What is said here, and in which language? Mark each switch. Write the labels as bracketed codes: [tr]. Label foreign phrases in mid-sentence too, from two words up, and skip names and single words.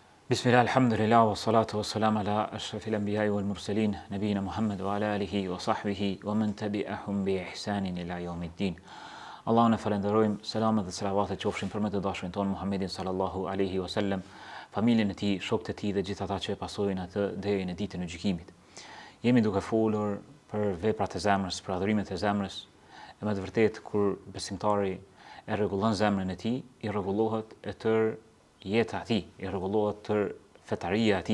[ar] بسم الله الحمد لله والصلاة والسلام على أشرف الأنبياء والمرسلين نبينا محمد وعلى آله وصحبه ومن تبعهم بإحسان إلى يوم الدين. [sq] Allahun e falenderojmë, selamet dhe selavatet qofshin për me të dashurin tonë Muhammedin [ar] صلى الله عليه وسلم, [sq] familjen e tij, shokët e tij dhe gjithë ata që e pasojnë atë deri në ditën e gjykimit. Jemi duke folur për veprat e zemrës, për adhurimet e zemrës, e me të vërtetë kur besimtari e rregullon zemrën e tij, i rregullohet e tërë jeta e tij, i rregullohet tërë fetaria e tij.